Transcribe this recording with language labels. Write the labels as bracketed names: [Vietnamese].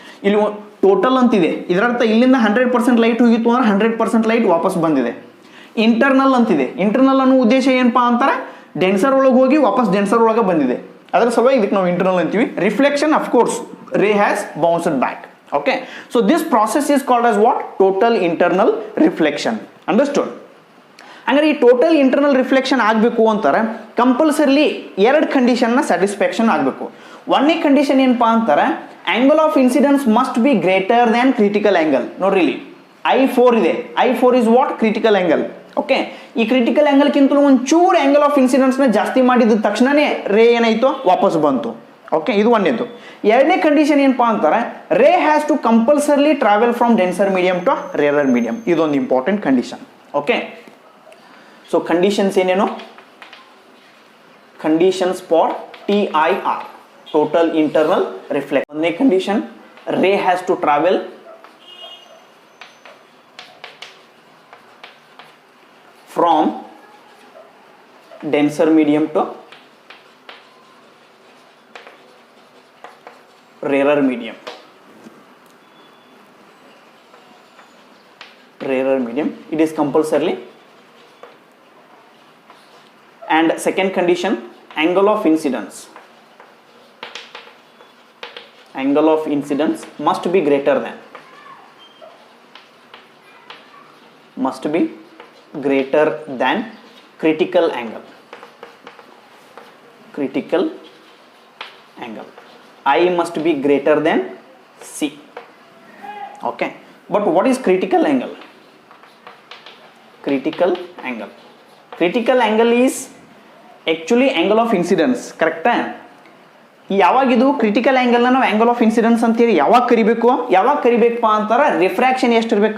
[Kannada] ಇಲ್ಲಿ ಟೋಟಲ್ ಅಂತಿದೆ, ಇದರರ್ಥ ಇಲ್ಲಿಂದ 100% ಲೈಟ್ ಹೋಗಿತ್ತು ಅಂದ್ರೆ 100% ಲೈಟ್ ವಾಪಸ್ ಬಂದಿದೆ. ಇಂಟರ್ನಲ್ ಅಂತಿದೆ, ಇಂಟರ್ನಲ್ ಅನ್ನೋ ಉದ್ದೇಶ ಏನಪ್ಪಾ ಅಂತಾರೆ, ಡೆನ್ಸರ್ ಒಳಗೆ ಹೋಗಿ ವಾಪಸ್ ಡೆನ್ಸರ್ ಒಳಗೆ ಬಂದಿದೆ, ಅದರ ಸಲುವಾಗಿ ಇದಕ್ಕೆ ನಾವು ಇಂಟರ್ನಲ್ ಅಂತೀವಿ. [English] Reflection of course ray has bounced back. Okay, so this process is called as what? Total internal reflection. Understood? [Kannada] ಹಂಗಾರೆ ಈ ಟೋಟಲ್ ಇಂಟರ್ನಲ್ ರಿಫ್ಲೆಕ್ಷನ್ ಆಗಬೇಕು ಅಂತಾರೆ ಕಂಪಲ್ಸರಿಲಿ ಎರಡು ಕಂಡೀಷನ್ನ ಸ್ಯಾಟಿಸ್ಫ್ಯಾಕ್ಷನ್ ಆಗಬೇಕು. ಒಂದನೇ ಕಂಡೀಷನ್ ಏನಪ್ಪಾ ಅಂತಾರೆ, [English] Angle of incidence must be greater than critical angle. [Kannada] ನೋಡ್ರಿ ಇಲ್ಲಿ I4 ಇದೆ, [English] I4 is what? Critical angle. [Kannada] Okay, ಈ ಕ್ರಿಟಿಕಲ್ ಆಂಗಲ್ಗಿಂತಲೂ ಒಂಚೂರು ಆಂಗಲ್ ಆಫ್ ಇನ್ಸಿಡೆನ್ಸ್ನ ಜಾಸ್ತಿ ಮಾಡಿದ ತಕ್ಷಣನೇ ರೇ ಏನಾಯ್ತು? ವಾಪಸ್ ಬಂತು. ಓಕೆ, ಇದು ಒಂದೇದು. ಎರಡನೇ ಕಂಡೀಷನ್ ಏನಪ್ಪಾ ಅಂತಾರೆ, [English] Ray has to compulsorily travel from denser medium to rarer medium. [Kannada] ಇದೊಂದು important condition. Okay, so conditions ಏನೇನು? [English] Conditions for TIR, total internal reflection. [Kannada] ಒಂದನೇ ಕಂಡೀಷನ್, [English] Ray has to travel from denser medium to rarer medium. Rarer medium, it is compulsorily. And second condition, angle of incidence. Angle of incidence must be greater than. Must be greater than critical angle. Critical angle. I must be greater than C. Okay, but what is critical angle? Critical angle. Critical angle is actually angle of incidence. Correct? [Kannada] ಯಾವಾಗಿದು critical ಆಂಗಲ್ನ ನಾವು angle of incidence ಅಂತೇಳಿ ಯಾವಾಗ ಕರಿಬೇಕಪ್ಪ ಅಂತಾರೆ, refraction ಎಷ್ಟು ಇರಬೇಕು?